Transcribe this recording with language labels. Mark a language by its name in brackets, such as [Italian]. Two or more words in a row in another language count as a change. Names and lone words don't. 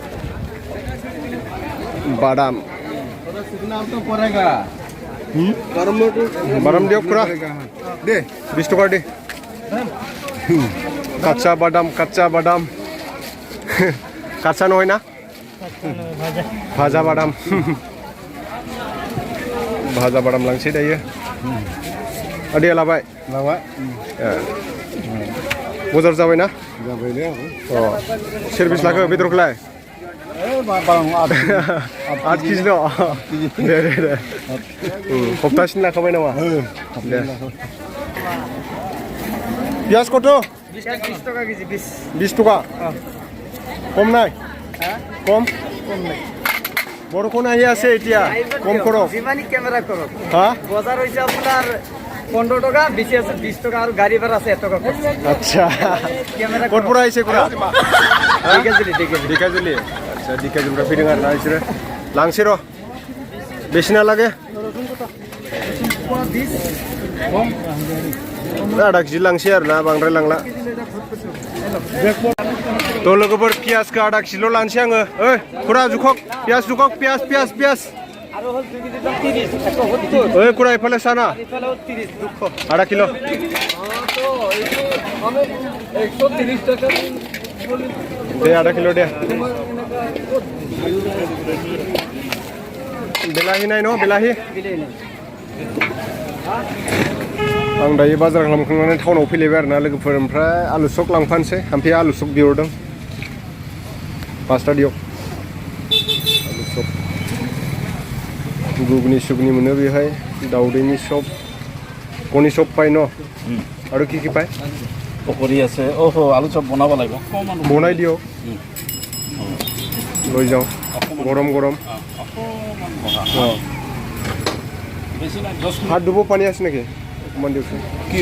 [Bodo] बादाम बादाम दियो खुरा दे 20 টাকা दे [Assamese] কাঁচা বাদাম কাঁচা নহয় না ভাজা বাদাম ভাজা বাদাम [Bodo] लांसै दायो आदैया लाबाय बजार जाबायना अ सार्भिस लाखो बेदरखौलाय 8 केजि ल' दे सप्तासेनि लाखाबाय नामा दे पियाज कत [Assamese] 20 টাকা কেজি 20 টাকা কম নাই কম বৰষুণ আহি আছে এতিয়া কম কৰক যিমানি ক্যামেরা করো হা [Bangla] বাজার হইছে আপনার 15 টাকা বেশি আছে 20 টাকা আর গাড়ি ভাড়া আছে 1 টাকা [Assamese] আচ্ছা ক্যামেরা ক'ত পৰা আহিছে কুৰা [Bangla] দেখেছিলি [Bodo] ঢেকিয়াজুলি আচ্ছা ঢেকিয়াজুলিफ्राय फैदों आरो ना बिसोरो लांसै र' बेसे नालागे आधा केजि लांसै आरो ना बांद्राय लांला थ' लोगोफोर पियाजखौ आधा केजिल' लानोसै आङो ओइ खुरा जुखक पियाज जुखक पियाज [Assamese] আর হল 2 কেজি দাম 30 170 [Bodo] ओइ खुरा इफाले साना [Assamese] ইফালে 30 দুঃখ [Bodo] आधा किलो [Bangla] তো আমি 130 টাকা [Bodo] दे आधा किलो दे बेलाहि नाय न' बेलाहि आं दायो बाजार खालामखांनानै टाउनाव फैलायबाय आरो ना लोगोफोर ओमफ्राय आलु सक लांफानोसै हाम्फिया आलु सक बिहरदों 5 टा दियाव आलु सक गुगनि सुगनि मोनो बेहाय दाउदैनि सप कণী सप पाय न' [Assamese] আৰু কি পায় পকৰি আছে ওহো আলু চপ বনাব লাগিব বনাই দিয়ক লৈ যাওঁ গৰম গৰম বেছি নাই 10 হাত ধুব পানী আছে নেকি অকণমান দিয়কচোন